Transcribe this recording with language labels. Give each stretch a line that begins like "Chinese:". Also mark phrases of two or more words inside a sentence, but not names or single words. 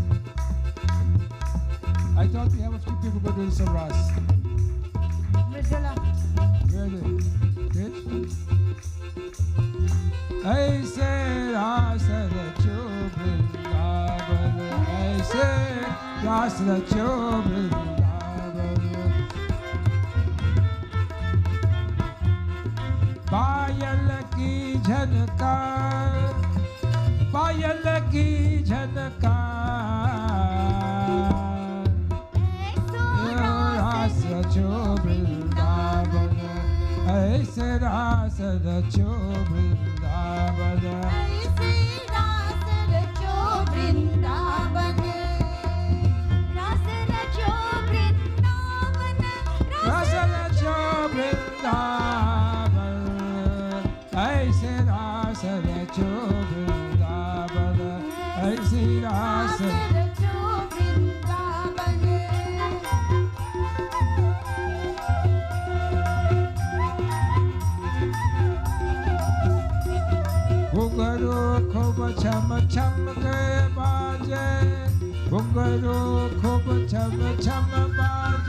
English: I thought we have a few people going to do some ras. Where are they? I say Rasa Vrindavan. I say Rasa Vrindavan.
Hindi: पायल की झंकार, पायल की झंकार, रास वृंदावन. ऐसे रास रचो वृंदावन, ऐसे रास रचो वृंदावन, रास रचो वृंदावन, रास रचो वृंदावन, ऐसे रास रचो वृंदावन, ऐसे रास रचो वृंदावन। घुंघरू खूब छम छम के बाजे, घुंघरू खूब छम छम बाजे,